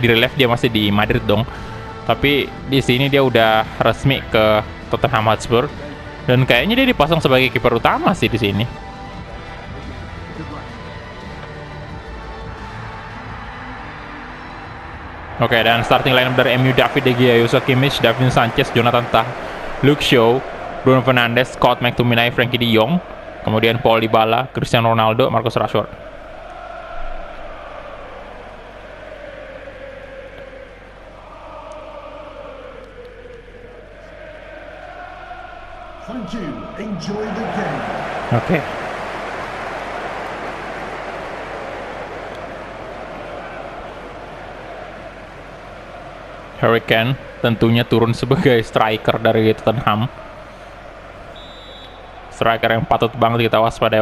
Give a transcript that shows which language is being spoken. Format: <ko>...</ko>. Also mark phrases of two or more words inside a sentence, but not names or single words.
<id>Di relief dia masih di Madrid dong. Tapi di sini dia udah resmi ke Tottenham Hotspur dan kayaknya dia dipasang sebagai kiper utama sih di sini. Oke, dan</id> <en>starting lineup</en> <id>dari MU: David De Gea, Joshua Kimmich, Davinson Sanchez, Jonathan Tah, Luke Shaw, Bruno Fernandes, Scott McTominay, Frankie De Jong, kemudian Paul Dybala, Cristiano Ronaldo, Marcus Rashford.</id> <en>Thank you. Enjoy the game.</en> <id>Oke. Harry Kane tentunya turun sebagai striker dari Tottenham. Striker yang patut banget kita waspadai.</id>